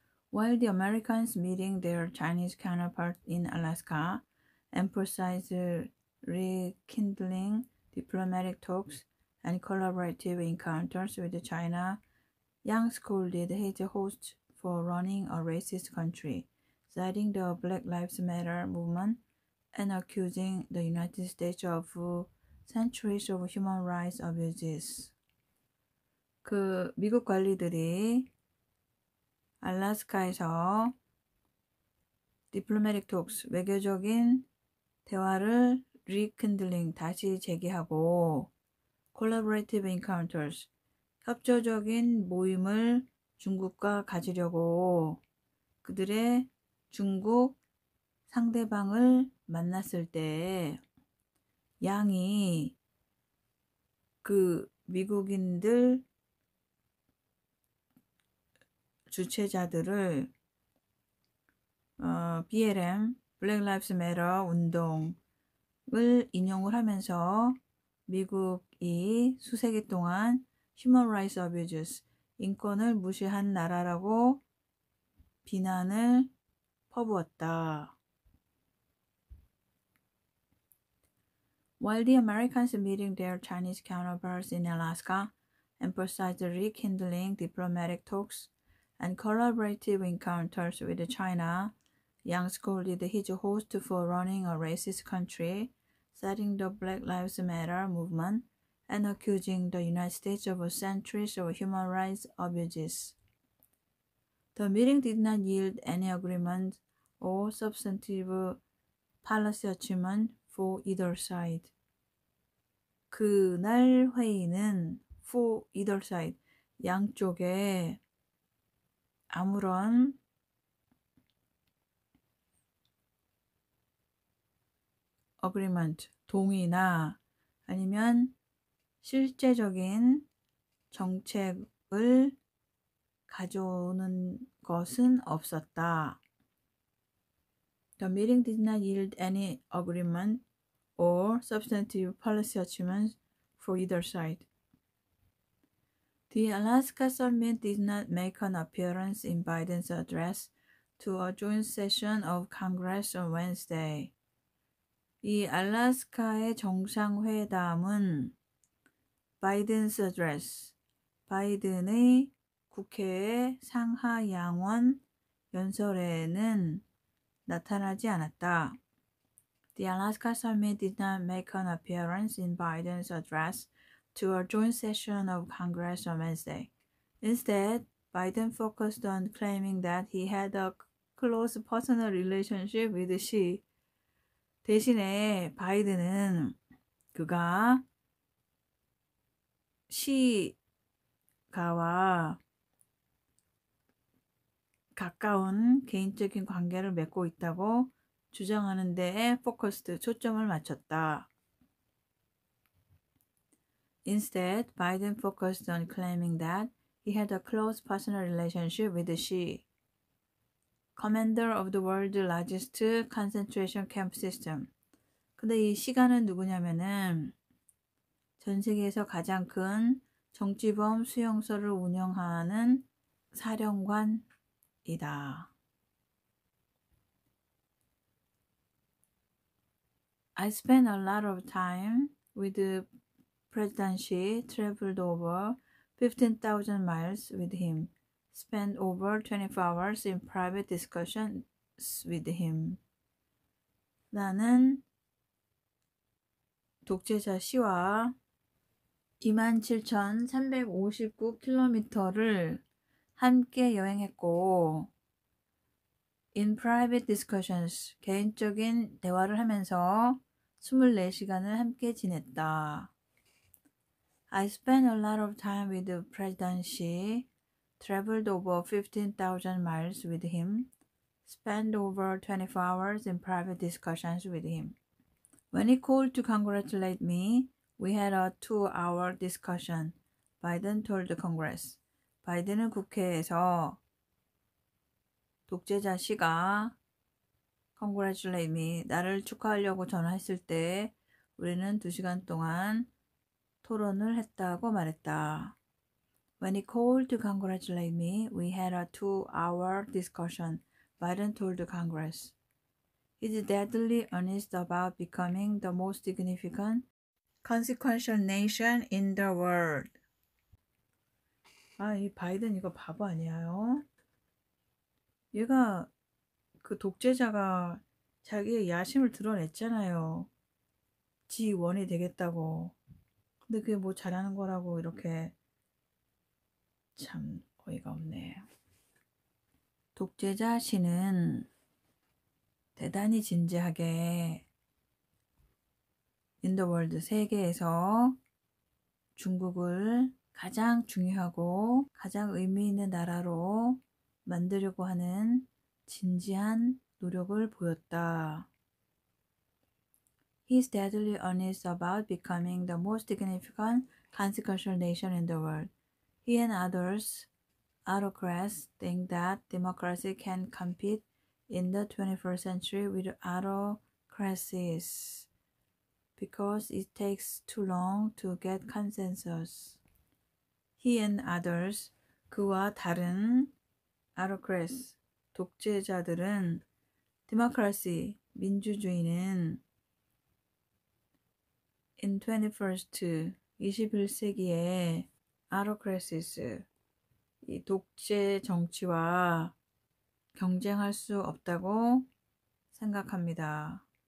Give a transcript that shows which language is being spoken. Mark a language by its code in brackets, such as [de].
[en] While the Americans meeting their Chinese counterpart in Alaska emphasized rekindling diplomatic talks and collaborative encounters with China, Yang scolded his host for running a racist country, citing the Black Lives Matter movement and accusing the United States of centuries of human rights abuses. [ko] 그 미국 관리들이 알래스카에서 [en] diplomatic talks, [ko] 외교적인 대화를 [en] rekindling, [ko] 다시 재개하고 [en] collaborative encounters, [ko] 협조적인 모임을 중국과 가지려고 그들의 중국 상대방을 만났을 때 양이 그 미국인들 주최자들을 BLM, Black Lives Matter 운동을 인용을 하면서 미국이 수세기 동안 [en] Human Rights Abuses, [ko] 인권을 무시한 나라라고 비난을 퍼부었다. [en] While the Americans meeting their Chinese counterparts in Alaska emphasized rekindling diplomatic talks and collaborative encounters with China, Yang scolded his host for running a racist country, citing the Black Lives Matter movement and accusing the United States of centuries of human rights abuses. The meeting did not yield any agreement or substantive policy achievement for either side. [ko] 그날 회의는 [en] for either side, [ko] 양쪽에 아무런 [en] agreement, [ko] 동의나 아니면 실제적인 정책을 가져오는 것은 없었다. [en] The meeting did not yield any agreement or substantive policy achievements for either side. The Alaska Summit did not make an appearance in Biden's address to a joint session of Congress on Wednesday. [ko] 이 알래스카의 정상회담은 바이든's [en] address, [ko] 바이든의 국회의 상하양원 연설에는 나타나지 않았다. [en] The Alaska Summit did not make an appearance in Biden's address to a joint session of Congress on Wednesday. Instead, Biden focused on claiming that he had a close personal relationship with Xi. [ko] 대신에 바이든은 그가 시가와 가까운 개인적인 관계를 맺고 있다고 주장하는 데에 초점을 맞췄다. [en] Instead, Biden focused on claiming that he had a close personal relationship with Xi, commander of the world's largest concentration camp system. [ko] 근데 이 시가는 누구냐면은 전 세계에서 가장 큰 정치범 수용소를 운영하는 사령관이다. [en] I spent a lot of time with the President Xi, traveled over 15,000 miles with him, spent over 24 hours in private discussions with him. [ko] 나는 독재자 시와 27,359km를 함께 여행했고 [en] in private discussions, [ko] 개인적인 대화를 하면서 24시간을 함께 지냈다. [en] I spent a lot of time with the President Xi, traveled over 15,000 miles with him, spent over 24 hours in private discussions with him. When he called to congratulate me, we had a 2-hour discussion, Biden told the Congress. [ko] 바이든은 국회에서 독재자 시가 [en] congratulate me, [ko] 나를 축하하려고 전화했을 때 우리는 2시간 동안 토론을 했다고 말했다. [en] When he called to congratulate me, we had a 2-hour discussion, Biden told the Congress. He's deadly earnest about becoming the most significant, consequential nation in the world. [ko] 이 바이든 이거 바보 아니에요? 얘가 그 독재자가 자기의 야심을 드러냈잖아요. 지 원이 되겠다고. 근데 그게 뭐 잘하는 거라고 이렇게 참 어이가 없네. 독재자 시는 대단히 진지하게 [en] in the world, [ko] 세계에서 중국을 가장 중요하고 가장 의미 있는 나라로 만들려고 하는 진지한 노력을 보였다. [en] He is deadly earnest about becoming the most significant consequential nation in the world. He and others autocrats think that democracy can compete in the 21st century with autocracies because it takes too long to get consensus. He and others, [ko] 그와 다른 [en] autocrats, [ko] 독재자들은 [en] democracy, [ko] 민주주의는 [en] in 21st, [ko] 21세기에 [en] autocracies, [ko] 이 독재 정치와 경쟁할 수 없다고 생각합니다.